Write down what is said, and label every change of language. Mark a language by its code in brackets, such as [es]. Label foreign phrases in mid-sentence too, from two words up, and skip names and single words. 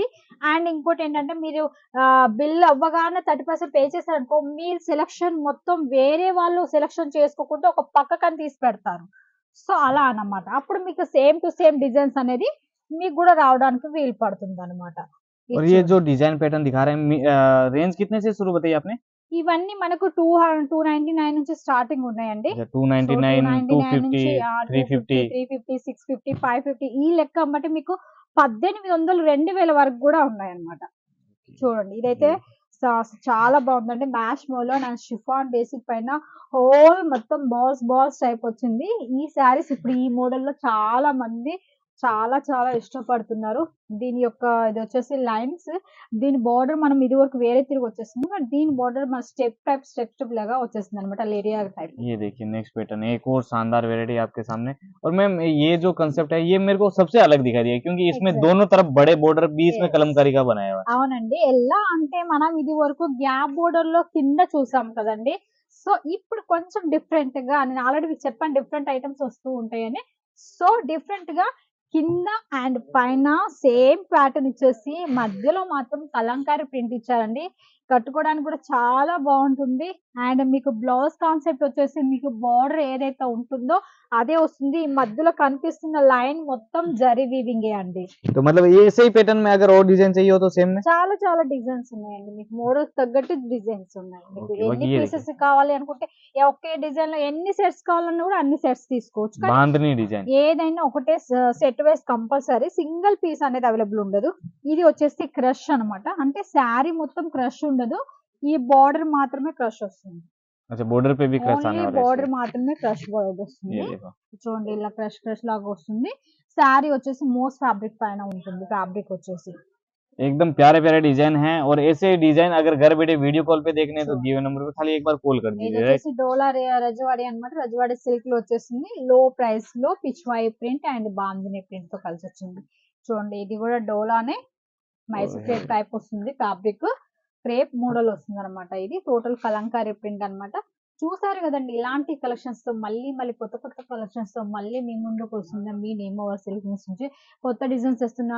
[te] అండ్ ఇంకోటేంటంటే మీరు బిల్ అవ్వగానే 30% పే చేశారనుకో మీ సెలక్షన్ మొత్తం వేరే వాళ్ళు సెలక్షన్ చేసుకోకుండా ఒక పక్కకని తీసి పెడతారు. సో, అలా అన్నమాట. అప్పుడు మీకు [en] same to same designs [te] అనేది మీకు గూడా రావడానికి వీలు పడుతుందన్నమాట. ఇది [hi] और ये जो [te] చూడండి. [en] design pattern [hi] दिखा रहे हैं, रेंज कितने से शुरू बताई आपने? [te] ఇవన్నీ మనకు 299 నుంచి స్టార్టింగ్ ఉన్నాయండి. [hi] अच्छा, [te] సో, 299, 299 250, నుంచి 250, 350। 350, 650, 550 ఈ లెక్క బట్టి మీకు 1800, 2000 వరకు గూడా ఉన్నాయన్నమాట. చూడండి. ఇదైతే చాలా బావుందండి. [en] mash maroon and chiffon basic [te] పైన హోల్ మొత్తం బాల్స్ టైప్ వచ్చింది. ఈ శారీస్ ఇప్పుడు ఈ మోడల్‌లో చాలా మంది చాలా చాలా ఇష్టపడుతున్నారు. దీని యొక్క ఇది వచ్చేసి లైన్స్, దీని బార్డర్ మనం ఇది వరకు వేరే తిరిగి వచ్చేస్తుంది. బట్ దీని బార్డర్ మన స్టెప్ లాగా వచ్చేస్తుందన్నమాట. లేరియా టైప్. [hi] ये देखिए [en] next pattern [hi] एक और शानदार वैरायटी आपके सामने। और मैम ये जो कंसेप्ट है ये मेरे को सबसे अलग दिखा दिया क्योंकि इसमें [te] ఎగ్జాక్ట్. [hi] दोनों तरफ बड़े बॉर्डर बीच में [te] యెస్. [hi] कलमकारी का बनाया हुआ है। [te] అవునండి. ఎలా అంటే మనం ఇది వరకు గ్యాప్ బోర్డర్‌లో కింద చూసాం కదండీ! సో, ఇప్పుడు కొంచెం డిఫరెంట్‌గా నేను ఆల్రెడీ మీకు చెప్పాను [en] different items [te] వస్తూ ఉంటాయని. సో, డిఫరెంట్‌గా కింద అండ్ పైన [en] same pattern [te] ఇచ్చేసి మధ్యలో మాత్రం కలంకారీ ప్రింట్ ఇచ్చారండి. కట్టుకోవడానికి కూడా చాలా బావుంటుంది. అండ్ మీకు [en] blouse concept [te] వచ్చేసి మీకు బార్డర్ ఏదైతే ఉంటుందో అదే వస్తుంది. ఈ మధ్యలో కనిపిస్తున్న లైన్ మొత్తం జరీ వీవింగే అండి. [hi] तो मतलब ये ऐसे ही पैटर्न में अगर और डिजाइन चाहिए हो तो सेम में। [te] చాలా చాలా డిజైన్స్ ఉన్నాయండి. మీకు మోడల్‌కి తగ్గట్టు డిజైన్స్ ఉన్నాయి. మీకు ఓకే. ఎన్ని [hi] ये [te] పీసెస్ కావాలి అనుకుంటే ఒకే డిజైన్‌లో ఎన్ని సెట్స్ కావాలన్నా కూడా అన్ని సెట్స్ తీసుకోవచ్చు. కానీ [hi] बांधनी डिजाइन। [te] ఏదైనా ఒకటే [en] set wise compulsory. single piece [te] అనేది అవైలబుల్ ఉండదు. ఇది వచ్చేసి క్రష్ అన్నమాట. అంటే శారీ మొత్తం క్రష్ ఉండదు. ఈ బార్డర్ మాత్రమే క్రష్ వస్తుంది. [hi] अच्छा बॉर्डर पे भी क्रश आने [te] ఓన్లీ [hi] वाला है [te] బార్డర్ [hi] इससे। [te] మాత్రమే క్రష్ బార్డర్ వస్తుంది. [hi] ये देखो [te] చూడండి ఇలా క్రష్ లాగా వస్తుంది. శారీ వచ్చేసి [en] moss fabric [te] పైన ఉంటుంది. ఫ్యాబ్రిక్ వచ్చేసి [hi] एकदम प्यारे प्यारे डिजाइन हैं और ऐसे डिजाइन अगर घर बैठे [en] video call [hi] पे देखने हैं तो [te] చూడండి. [hi] दिए हुए नंबर पे खाली एक बार कॉल कर [te] ఇది [hi] दीजिए राइट। [te] వచ్చేసి డోలా రజవాడి అన్నమాట. రజవాడి సిల్క్ లో వచ్చేసింది. [en] low price [te] లో [en] Pichwai print and Bandhini print [te] తో కలిసి వచ్చింది. చూడండి ఇది కూడా డోలానే మైసూర్ [en] crepe type [te] వస్తుంది. [en] fabric crepe model [te] వస్తుంది అనమాట. ఇది టోటల్ కలంకారీ ప్రింట్ అన్నమాట. చూసారు కదండి ఇలాంటి కలెక్షన్స్ తో మళ్ళీ కొత్త కలెక్షన్స్ తో మళ్ళీ మీ ముందుకు వస్తుంది మీ నేమ్ ఓవర్ సిల్క్ నుంచి కొత్త డిజైన్స్ తెస్తున్నాను.